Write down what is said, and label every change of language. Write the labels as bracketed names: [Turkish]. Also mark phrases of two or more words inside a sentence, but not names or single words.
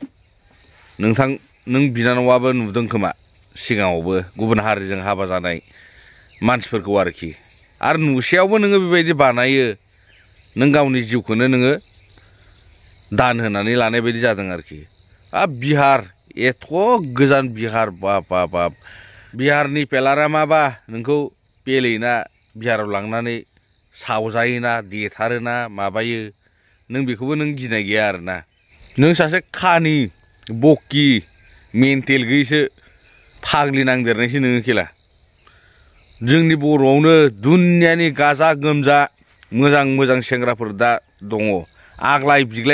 [Bodo] नों बिनानावाबो नुदों खोमा सिगाङावबो गुबुन हारिजों हाबा जानाय मानसिफोरखौ आरोखि आरो नुसेयावबो नोङो बेबायदि बानायो नों गावनि जिउखौनो नोङो दान होनानै लानाय बायदि जादों आरोखि बिहार एथ' गोजान बिहार बाप बाप बाप बिहारनि पेलारामाबा नोंखौ पेलेना बिहाराव लांनानै सावजायोना देथारोना माबायो नों बेखौबो नों गिनाय गैया आरोना नों सासे खानि बकि मेन्टेल गैयैसो फाग्लि नांदेरनायसो नोङो खेला जोंनि बर'आवनो दुनियानि गाजा गोमजा मोजां मोजां सेंग्राफोर दा दङ आग्लाय बिग्लाय